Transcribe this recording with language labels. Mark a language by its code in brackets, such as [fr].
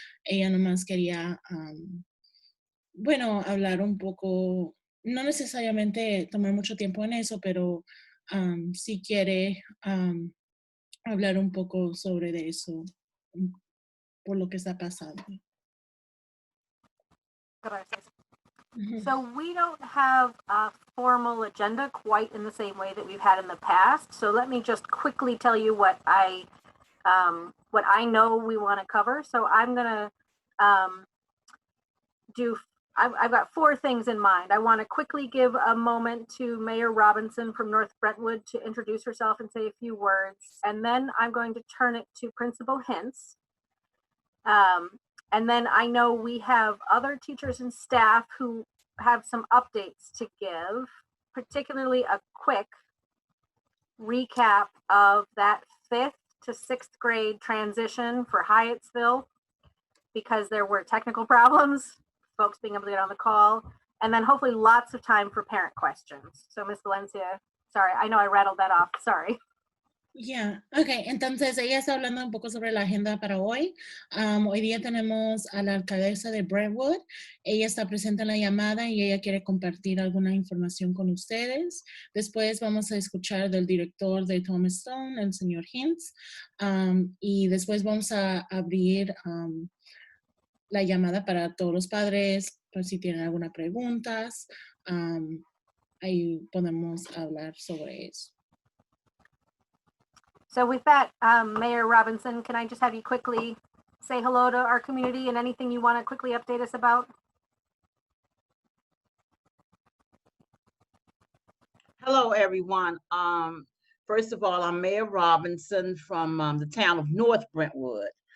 [es] Ella nomás quería, bueno, hablar un poco, no necesariamente tomar mucho tiempo en eso, pero si quiere hablar un poco sobre de eso, por lo que está pasando. Gracias. [en] So we don't have a formal agenda quite in the same way that we've had in the past. So let me just quickly tell you what I know we want to cover. So I'm gonna I've got 4 things in mind. I want to quickly give a moment to Mayor Robinson from North Brentwood to introduce herself and say a few words. And then I'm going to turn it to Principal Hintz. And then I know we have other teachers and staff who have some updates to give, particularly a quick recap of that 5th to 6th grade transition for Hyattsville, because there were technical problems, folks being able to get on the call, and then hopefully lots of time for parent questions. So Ms. Valencia, sorry, I know I rattled that off, sorry. [es] Yeah, ok, entonces ella está hablando un poco sobre la agenda para hoy. Hoy día tenemos a la alcaldesa de Brentwood. Ella está presente en la llamada y ella quiere compartir alguna información con ustedes. Después vamos a escuchar del director de Thomas Stone, el señor Hintz. Y después vamos a abrir la llamada para todos los padres, por si tienen alguna preguntas. Ahí podemos hablar sobre eso. [en] So with that, Mayor Robinson, can I just have you quickly say hello to our community and anything you want to quickly update us about? Hello, everyone. First of all, I'm Mayor Robinson from the town of North Brentwood.